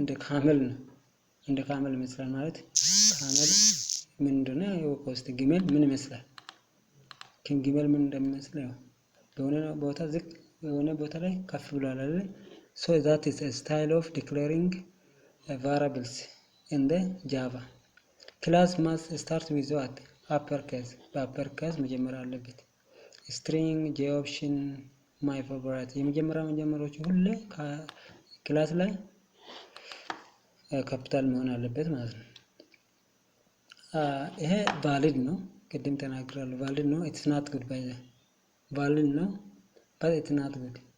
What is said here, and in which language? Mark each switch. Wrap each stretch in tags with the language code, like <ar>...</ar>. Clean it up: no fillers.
<am>እንደ ካመል ነው። እንደ ካመል ይመስላል ማለት ካመል ምንድነው? የኮስት ግመል ምን ይመስላል? ግመል ምን እንደሚመስል ያው በሆነ ቦታ ዝቅ በሆነ ቦታ ላይ ከፍ ብሏል አይደል?</am> <en>so that is a style of declaring variables in the java. class must start with what?</en> <am>uppercase በuppercase መጀመሪያ አለበት። string j option my favorite የመጀመሪያዎቹ ሁሌ ክላስ ላይ ካፒታል መሆን አለበት ማለት ነው። ይሄ ቫሊድ ነው። ቅድም ተናግራለሁ ቫሊድ ነው።</am> <en>it's not good by the valid</en> <am>ነው</am> <en>but it's not good.</en>